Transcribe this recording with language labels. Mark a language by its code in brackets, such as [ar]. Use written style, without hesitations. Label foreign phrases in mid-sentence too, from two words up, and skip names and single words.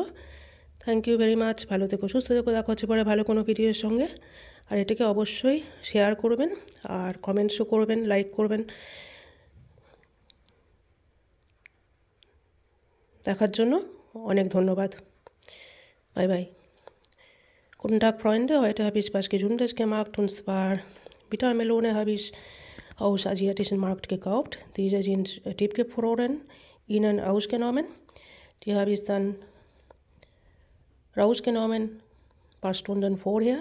[en] thank you very much. [bn] ভালো থেকো, সুস্থ থেকো, দেখা হচ্ছে পরে ভালো কোনো ভিডিওর সঙ্গে। আর এটাকে অবশ্যই শেয়ার করবেন, আর কমেন্টসও করবেন, লাইক করবেন। দেখার জন্য অনেক ধন্যবাদ। [en] bye bye. [de] Guten Tag, Freunde. Heute habe ich was Gesundes gemacht, und zwar Bittermelone habe ich aus asiatischen Markt gekauft. Diese sind tiefgefroren, innen ausgenommen. Die habe ich dann rausgenommen, ein paar Stunden vorher.